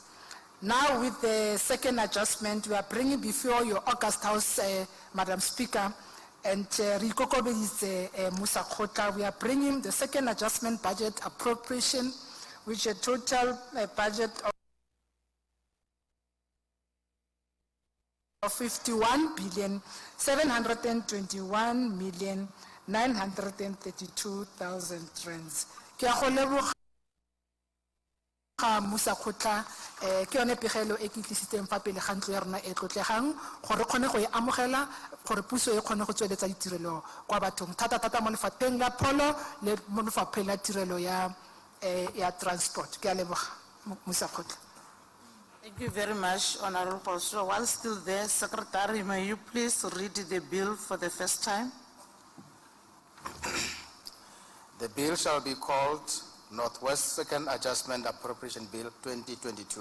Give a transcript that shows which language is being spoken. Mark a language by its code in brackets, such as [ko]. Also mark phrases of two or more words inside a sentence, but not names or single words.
[en] Now with the second adjustment, we are bringing before your August House, Madam Speaker, and Musa Khota, we are bringing the second adjustment budget appropriation, which a total budget of 51,721,932,000 rands. [tn] Musa Khota ke yone pegelo e ke tlisitseng fa pele ga ntlo ya rona e tlotlegang gore kgone go e amogela gore puso e kgone go tsweletsa ditirelo kwa bathong thata mo lefapheng la pholo le mo lefapheng la tirelo ya transport. Ke a leboga Musa Khota. [en] Thank you very much, Honorable Pastor. While still there, Secretary, may you please read the bill for the first time? The bill shall be called Northwest Second Adjustment Appropriation Bill 2022.